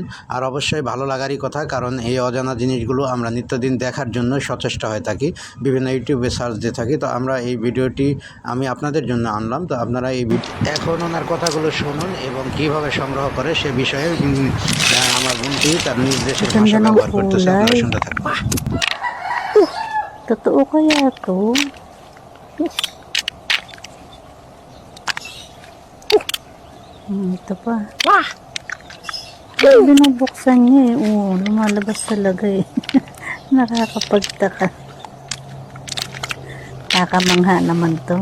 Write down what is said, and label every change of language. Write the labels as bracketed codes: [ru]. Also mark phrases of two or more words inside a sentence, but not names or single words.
[bn] আর অবশ্যই ভালো লাগারই কথা, কারণ এই অজানা জিনিসগুলো আমরা নিত্যদিন দেখার জন্য সচেষ্ট হয়ে থাকি, বিভিন্ন ইউটিউবে সার্চ দিয়ে থাকি। তো আমরা এই ভিডিওটি আমি আপনাদের জন্য আনলাম। তো আপনারা এই এখন ওনার কথাগুলো শুনুন এবং কীভাবে সংগ্রহ করে সে বিষয়ে আমার বোনটি তার নিজ দেশের ভাষা ব্যবহার করতেছে, আপনারা শুনতে থাকবেন। [tl] Totoo kaya to? Ito pa. Wah! Binubuksan niya eh. Oo, lumalabas talaga eh. Nakakapagtaka. Kakamangha naman to.